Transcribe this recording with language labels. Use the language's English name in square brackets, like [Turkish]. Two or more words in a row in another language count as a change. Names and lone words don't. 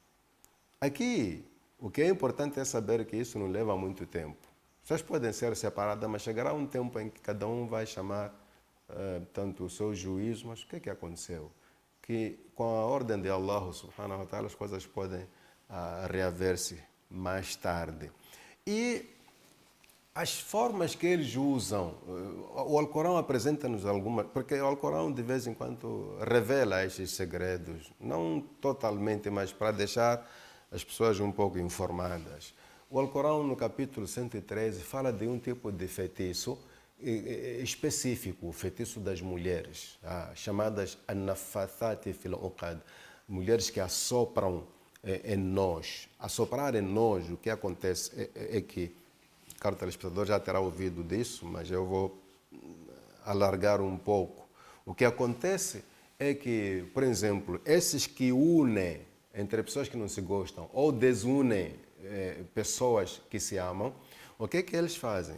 [Portuguese] Aqui, o que é importante é saber que isso não leva muito tempo. As pessoas podem ser separadas, mas chegará um tempo em que cada um vai chamar tanto o seu juízo, mas o que é que aconteceu? Que com a ordem de Allah [Arabic] سبحانه وتعالى [Portuguese] as coisas podem reaver-se mais tarde. E as formas que eles usam, o Alcorão apresenta-nos algumas, porque o Alcorão de vez em quando revela estes segredos, não totalmente, mas para deixar as pessoas um pouco informadas. O Alcorão, no capítulo 113, fala de um tipo de feitiço específico, o feitiço das mulheres, chamadas [Arabic] النفاثات في العقد, [Portuguese] mulheres que assopram em nós. Assoprar em nós, o que acontece é que, caro telespectador já terá ouvido disso, mas eu vou alargar um pouco. O que acontece é que, por exemplo, esses que unem entre pessoas que não se gostam ou desunem pessoas que se amam, o que é que eles fazem?